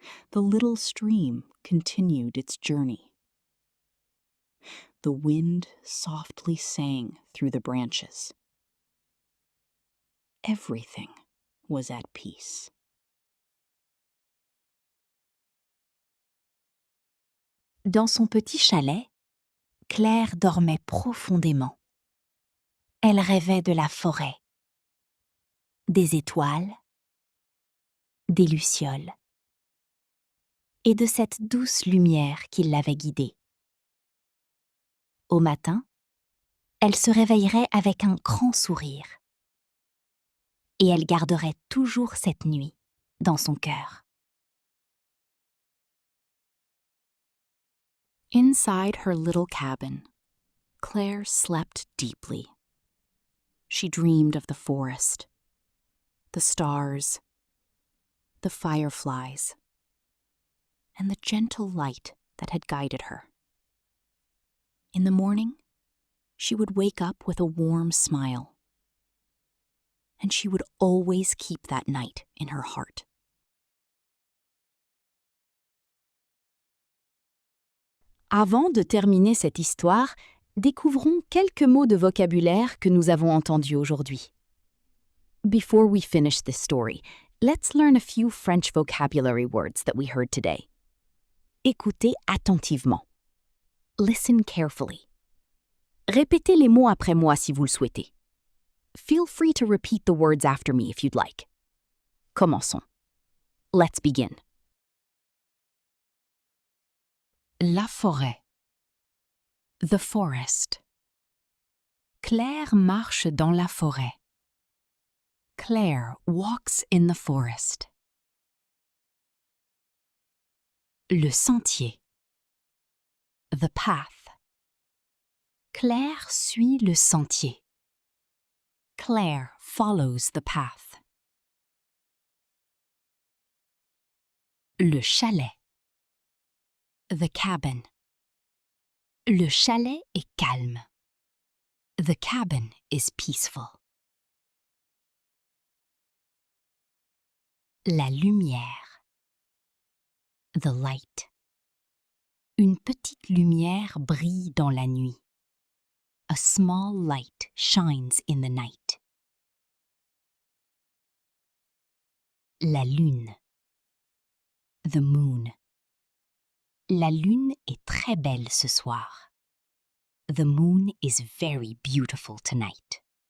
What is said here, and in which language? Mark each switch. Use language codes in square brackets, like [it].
[en] The little stream continued its journey. The wind softly sang through the branches. Everything was at peace. [fr] Dans son petit chalet, Claire dormait profondément. Elle rêvait de la forêt, des étoiles, des lucioles et de cette douce lumière qui l'avait guidée. Au matin, elle se réveillerait avec un grand sourire et elle garderait toujours cette nuit dans son cœur. [en] Inside her little cabin, Claire slept deeply. She dreamed of the forest, the stars, the fireflies, and the gentle light that had guided her. In the morning, she would wake up with a warm smile, and she would always keep that night in her heart. [fr] Avant de terminer cette histoire, découvrons quelques mots de vocabulaire que nous avons entendus aujourd'hui. [en] Before we finish this story, let's learn a few French vocabulary words that we heard today. [fr] Écoutez attentivement. [en] Listen carefully. [fr] Répétez les mots après moi si vous le souhaitez. [en] Feel free to repeat the words after me if you'd like. [fr] Commençons. [en] Let's begin. [fr] La forêt. [en] The forest. [fr] Claire marche dans la forêt. [en] Claire walks in the forest. [fr] Le sentier. [en] The path. [fr] Claire suit le sentier. [en] Claire follows the path. [fr] Le chalet. [en] The cabin. [fr] Le chalet est calme. [en] The cabin is peaceful. [fr] La lumière. [en] The light. [fr] Une petite lumière brille dans la nuit. [en] A small light shines in the night. [fr] La lune. [en] The moon. [fr] La lune est très belle ce soir. [en] The moon is very beautiful tonight.